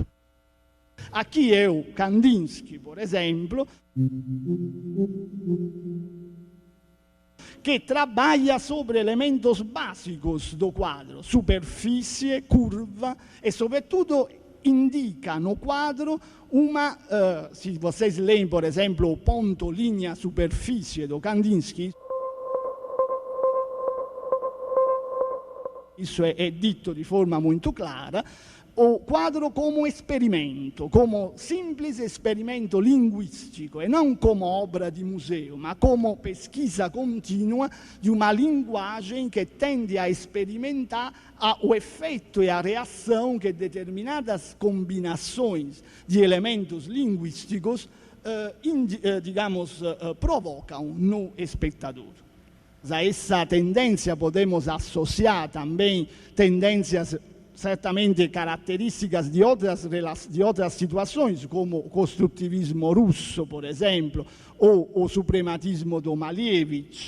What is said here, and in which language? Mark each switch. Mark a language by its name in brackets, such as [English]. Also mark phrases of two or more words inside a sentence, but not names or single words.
[Portuguese] Aqui é o Kandinsky, por exemplo, que trabalha sobre elementos básicos do quadro, superfície, curva e, sobretudo, indica no quadro se vocês leem, por exemplo, o ponto, linha, superfície do Kandinsky, [Italian] isso è detto di forma molto clara, [Portuguese] o quadro [Italian] come esperimento, come semplice esperimento linguistico e non come opera di museo, ma come pesquisa continua di una linguagem [Portuguese] que tende a experimentar o efeito e a reação que determinadas combinações de elementos linguísticos, provocam no espectador. A essa tendência podemos associar também tendências certamente características de outras situações, como o construtivismo russo, por exemplo, ou o suprematismo do Malevich.